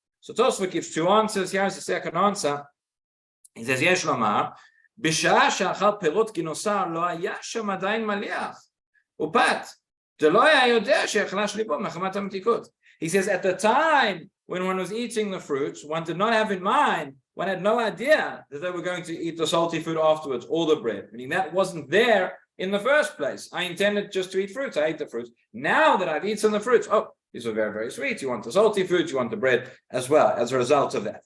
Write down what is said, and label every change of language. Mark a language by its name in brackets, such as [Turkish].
[English] So Tosfot gives two answers. Here's the second answer. [Hebrew] He says, Yesh lomar, בשעה שאכל פירות גינוסר לא היה שם עדיין מליח, ופת, דלא היה יודע שיחלש ליבו מחמת המתיקות. [English] He says, at the time when one was eating the fruits, one did not have in mind, one had no idea that they were going to eat the salty food afterwards, or the bread, meaning that wasn't there in the first place. I intended just to eat fruits. I ate the fruits. Now that I've eaten the fruits, oh, these are very, very sweet. You want the salty foods, you want the bread as well, as a result of that.